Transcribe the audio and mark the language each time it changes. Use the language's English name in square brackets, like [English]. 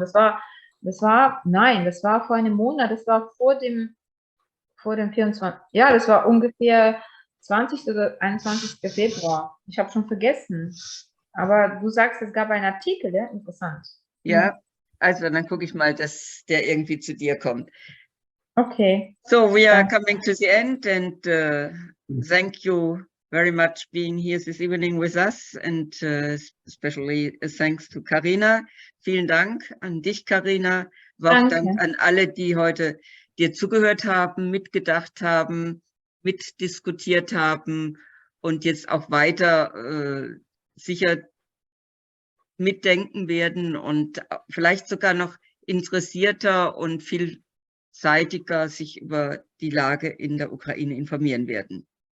[German] Das war vor einem Monat, das war vor dem 24. Ja, das war ungefähr 20. oder 21. Februar. Ich habe schon vergessen. Aber du sagst, es gab einen Artikel, ja? Interessant. Ja, also dann gucke ich mal, dass der irgendwie zu dir kommt. Okay. [English] So we are coming to the end and thank you very much being here this evening with us and especially thanks to Carina. [German] Vielen Dank an dich, Carina. Aber auch Dank an alle, die heute dir zugehört haben, mitgedacht haben, mitdiskutiert haben und jetzt auch weiter sicher mitdenken werden und vielleicht sogar noch interessierter und vielseitiger sich über die Lage in der Ukraine informieren werden.